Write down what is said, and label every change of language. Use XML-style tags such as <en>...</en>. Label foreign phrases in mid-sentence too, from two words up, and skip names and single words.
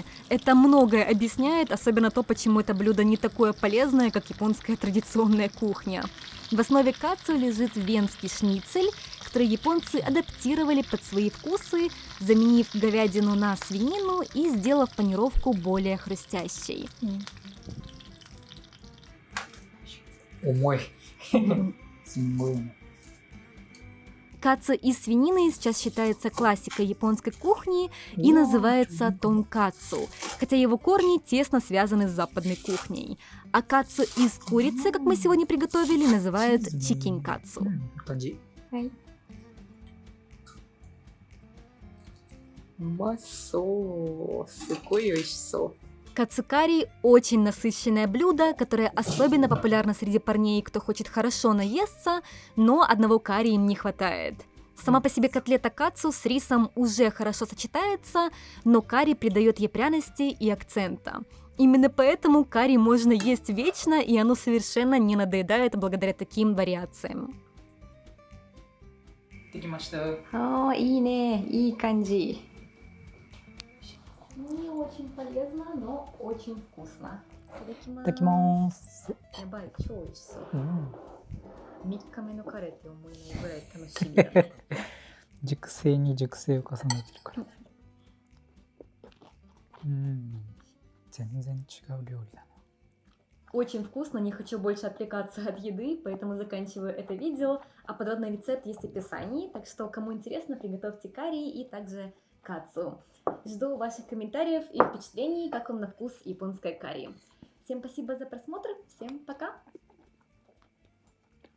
<ru>Это многое объясняет, особенно то, почему это блюдо не такое полезное, как японская традиционная кухня. В основе кацу лежит венский шницель, которые японцы адаптировали под свои вкусы, заменив говядину на свинину и сделав панировку более хрустящей.</ru> <ja>重い。すんごいね。</ja> <ru>Кацу из свинины сейчас считается классикой японской кухни и называется тонкацу, хотя его корни тесно связаны с западной кухней. А кацу из курицы, как мы сегодня приготовили, называют чикин-кацу.</ru> <ja>感じ。はい。うまそう。すごい美味しそう。</ja> <ru>Кацукари – очень насыщенное блюдо, которое особенно популярно среди парней, кто хочет хорошо наесться, но одного карри им не хватает. Сама по себе котлета кацу с рисом уже хорошо сочетается, но карри придает ей пряности и акцента. Именно поэтому карри можно есть вечно, и оно совершенно не надоедает благодаря таким вариациям.</ru> <ja>できました。ああ、いいね。いい感じ。</ja> <ru>Не очень полезно, но очень вкусно.</ru> <ja>いただきます。やばい、超美味しそう。うん。 3日目のカレーって思えないぐらい楽しみだね。熟成に熟成を重ねてるから。うん。全然違う料理だな。</ja> <ru>Очень вкусно, не хочу больше отвлекаться от еды, поэтому заканчиваю это видео. А подробный рецепт есть в описании, так что кому интересно, приготовьте карри и также кацу. Жду ваших комментариев и впечатлений, как вам на вкус японское карри. Всем спасибо за просмотр, всем пока!</ru>